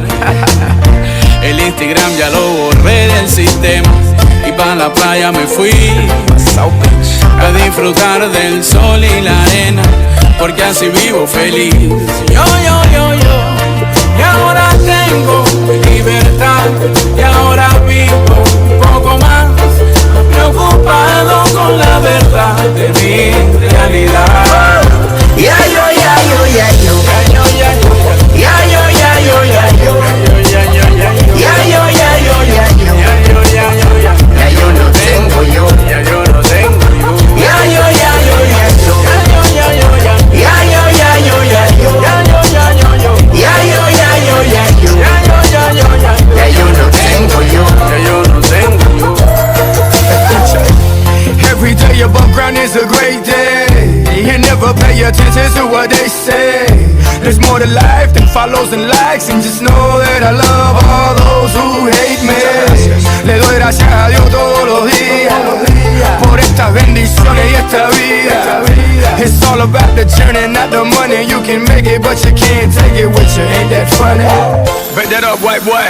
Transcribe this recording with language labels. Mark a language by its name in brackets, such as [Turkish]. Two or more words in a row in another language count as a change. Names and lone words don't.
[Spanish] El Instagram ya lo borré del sistema y pa' la playa me fui a disfrutar del sol y la arena, porque así vivo feliz. Yo, y ahora tengo libertad, y ahora vivo un poco más preocupado con la verdad de mi realidad. Ya yo, ya yo, ya yo, ya yo, ya yo, ya yo, ya yo, ya yo, ya yo, ya yo, ya yo no tengo yo, ya yo no tengo yo, ya yo, ya yo, ya yo, ya yo, ya yo, ya yo, ya yo, ya yo, ya yo no tengo yo, ya yo no tengo yo. [English] Every day above ground is a great day, and never pay attention to what they say. There's more to life than follows and likes, and just know that I love all those who hate me. [Spanish] Le doy gracias a Dios todos los días por estas bendiciones y esta vida. [English] It's all about the journey, not the money. You can make it, but you can't take it with you. Ain't that funny? Back that up, white boy.